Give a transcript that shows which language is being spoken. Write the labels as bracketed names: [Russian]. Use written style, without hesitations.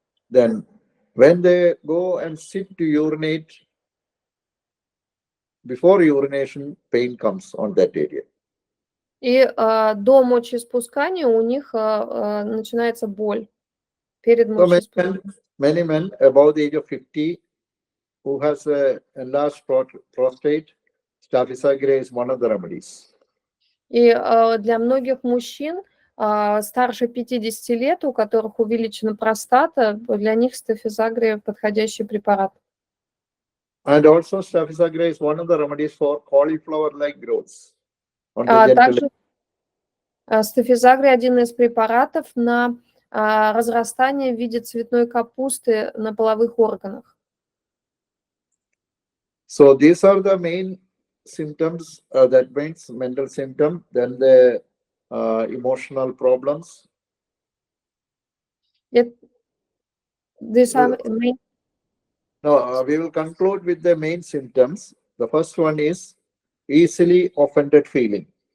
[English] Then when they go and sit to urinate, before urination, pain comes on that area. [Russian] И до мочеиспускания у них начинается боль перед [English] So [Russian] мочеиспусканием. [English] many men above the age of 50 who has a enlarged prostate, Staphysagria is one of the remedies. [Russian] И для многих мужчин старше 50 лет, у которых увеличена простата, для них стафизагрия подходящий препарат. [English] And also Staphysagria is one of the remedies for cauliflower-like growths. [Russian] Также стафизагрия один из препаратов на разрастание в виде цветной капусты на половых органах. [English] So these are the main symptoms, that means mental symptom, then the emotional problems. These are main. No, we will conclude with the main symptoms. The first one is easily offended feeling.